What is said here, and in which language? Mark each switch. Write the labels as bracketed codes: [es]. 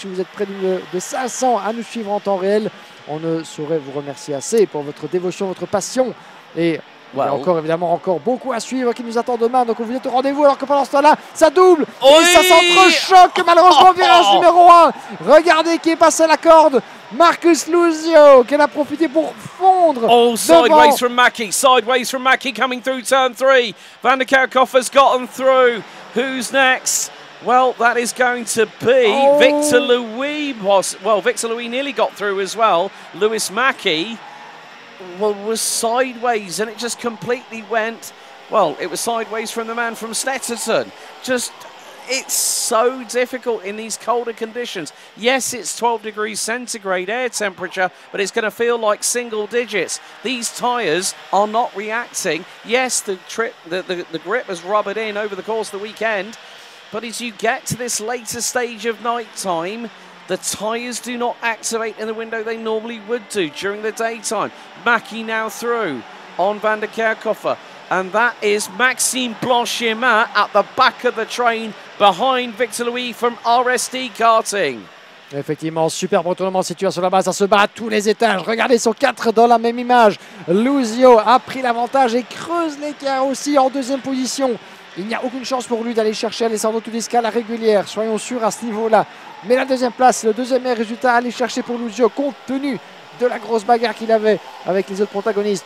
[fr] Vous êtes près de 500 à nous suivre en temps réel. On ne saurait vous remercier assez pour votre dévotion, votre passion. Et il y a encore beaucoup à suivre qui nous attend demain. Donc vous êtes au rendez-vous, alors que pendant ce temps-là, ça double et ça s'entrechoque malheureusement. Virage numéro 1. Regardez qui est passé à la corde. Marcus Luzio qui en a profité pour fondre. [en] Oh, sideways from Mackie coming through turn 3. Van der Kerkhofer's gotten through. Who's next? Well, that is going to be Victor Louis. Well, Victor Louis nearly got through as well. Lewis Mackie was sideways, and it just completely went, well, it was sideways from the man from Stetterton. It's so difficult in these colder conditions. Yes, it's 12 degrees centigrade air temperature, but it's going to feel like single digits. These tyres are not reacting. Yes, the grip has rubbered in over the course of the weekend, but as you get to this later stage of night time, the tyres do not activate in the window they normally would do during the daytime. Mackie now through on Van der Kerkhofer. And that is Maxime Blanchemin at the back of the train behind Victor Louis from RSD Karting. [fr] Effectivement, superbe retournement de situation là-bas, ça se bat à tous les étages. Regardez, ils sont 4 dans la même image. Luzio a pris l'avantage et creuse l'écart aussi en 2e position. Il n'y a aucune chance pour lui d'aller chercher Alessandro Tudiska à la régulière, soyons sûrs à ce niveau-là. Mais la 2e place, le 2e meilleur résultat à aller chercher pour Luzio, compte tenu de la grosse bagarre qu'il avait avec les autres protagonistes.